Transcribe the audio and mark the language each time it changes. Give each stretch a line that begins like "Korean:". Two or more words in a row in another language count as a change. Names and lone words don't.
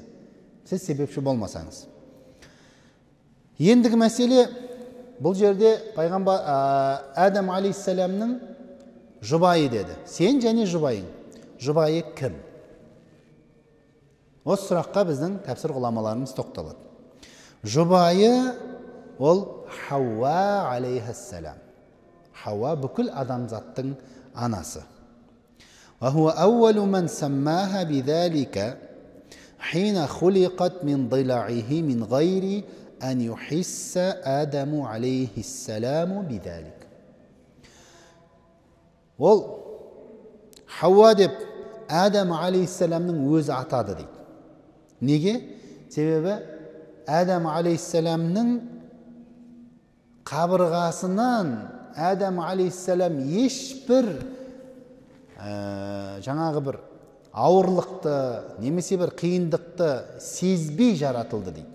Kazakh: Сіз себепші болмасаңыз. Ендігі мәселе, бұл жерде пайғамбар Адам алейхиссаламның жұбайы деді. Сен және жұбайың. Жұбайы кім? Осы сұраққа біздің тәпсір ғұламаларымыз тоқталады. Жұбайы ол Хауа алейхиссалам. Хауа бүкіл адамзаттың анасы.
Arabic: وهو أول من سماها بذلك حين خلقت من ضلعه من غير أن يحس آدم عليه السلام بذلك.
Kazakh: Ол Хауа деп Адам алейхиссаламның өзі атады дейді. Неге? Себебі Адам алейхиссаламның қабырғасынан Адам алейхиссалам ешбір жаңағы бір ауырлықты, немесе бір қиындықты сезбей жаратылды дейді.